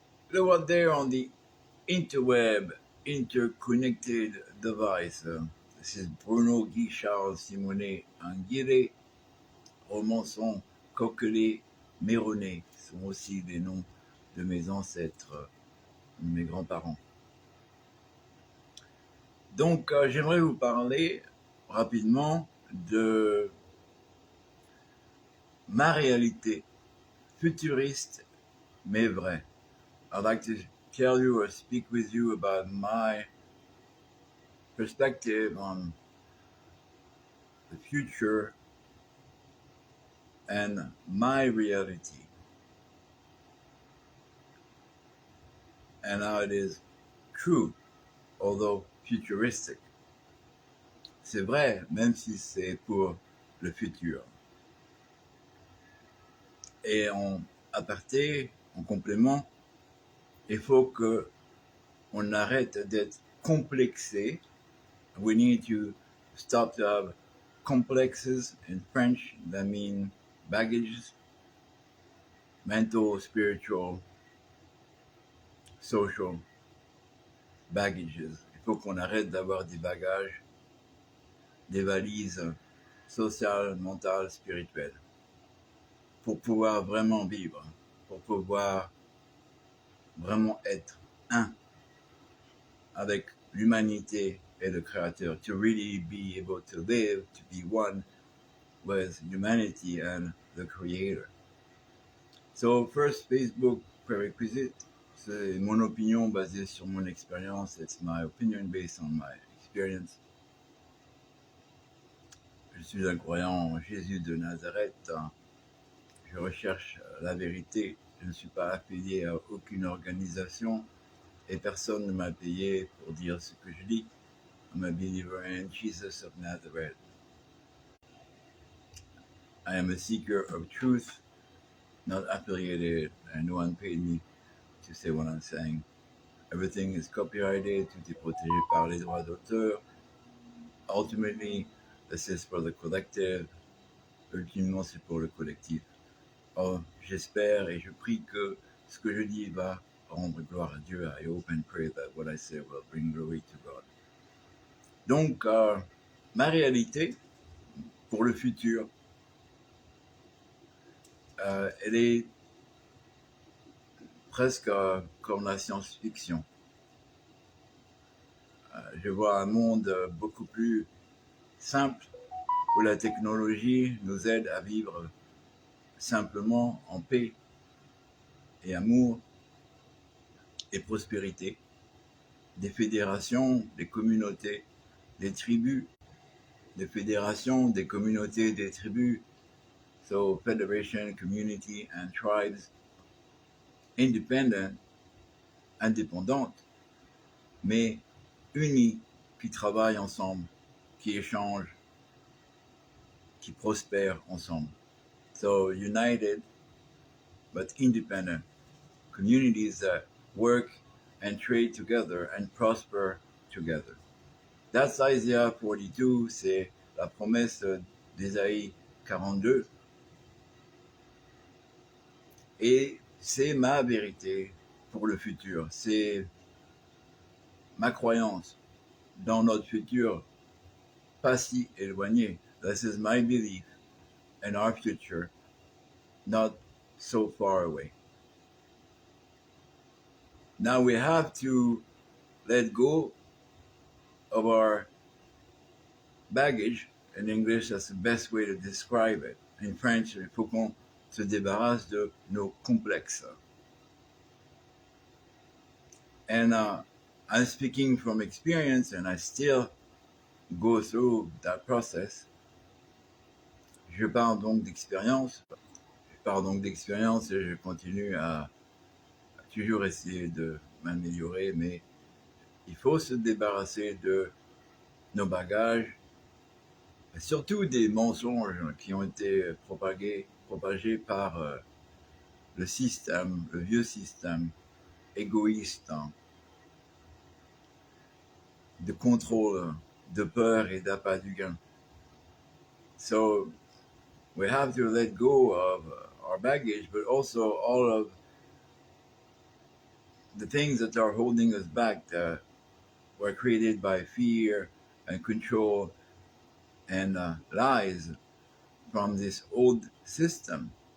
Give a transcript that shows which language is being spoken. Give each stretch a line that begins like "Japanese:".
English: Hello out there on the interweb, interconnected device. This is
French: Bruno Guy Charles Simonet Anguiré, Romançon, Coquelet, Méronnet sont aussi des noms de mes ancêtres, de mes grands-parents. Donc, j'aimerais vous parler rapidement de ma réalité futuriste mais vraie.
English: I'd like to tell you or speak with you about my perspective on the future and my reality, and how it is true, although futuristic.
French: C'est vrai, même si c'est pour le futur. Et en aparté, en complément, il faut que on arrête d'être complexé.
English: We need to stop to have complexes. In French, that means baggages, mental, spiritual, social baggages.
French: Il faut qu'on arrête d'avoir des bagages, des valises sociales, mentales, spirituelles, pour pouvoir vraiment vivre, pour pouvoir vraiment être un avec l'humanité et le Créateur,
English: to really be able to live, to be one with humanity and the Creator. So first, Facebook prerequisite,
French: c'est mon opinion basée sur mon expérience.
English: It's my opinion based on my experience.
French: Je suis un croyant en Jésus de Nazareth. Je recherche la vérité. Je ne suis pas affilié à aucune organisation et personne ne m'a payé pour dire ce que je dis.
English: I'm a believer in Jesus of Nazareth. I am a seeker of truth, not affiliated, and no one paid me to say what I'm saying. Everything is copyrighted,
French: tout est protégé par les droits d'auteur.
English: Ultimately, this is for the collective.
French: Ultimement, c'est pour le collectif. Oh, j'espère et je prie que ce que je dis va rendre gloire à Dieu.
English: I hope and pray that what I say will bring glory to God.
French: Donc, ma réalité pour le futur, elle est presque comme la science-fiction. Je vois un monde beaucoup plus simple où la technologie nous aide à vivre simplement en paix et amour et prospérité. Des fédérations, des communautés, des tribus, des fédérations, des communautés, des tribus.
English: So federation, community and tribes, independent,
French: indépendantes, mais unies, qui travaillent ensemble, qui échangent, qui prospèrent ensemble.
English: So united, but independent. Communities that work and trade together and prosper together. That's Isaiah 42,
French: c'est la promesse d'Ésaïe 42. Et c'est ma vérité pour le futur. C'est ma croyance dans notre futur pas si éloigné.
English: This is my belief in our future, not so far away. Now we have to let go of our baggage. In English, that's the best way to describe it. In French,
French: il faut qu'on se débarrasse de nos complexes.
English: And I'm speaking from experience, and I still go through that process.
French: Je parle donc d'expérience. Et je continue à toujours essayer de m'améliorer, mais il faut se débarrasser de nos bagages, surtout des mensonges qui ont été propagés par le système, le vieux système égoïste, de contrôle, de peur et d'appât du gain.
English: So we have to let go of our baggage, but also all of the things that are holding us back that were created by fear and control and lies from this old system.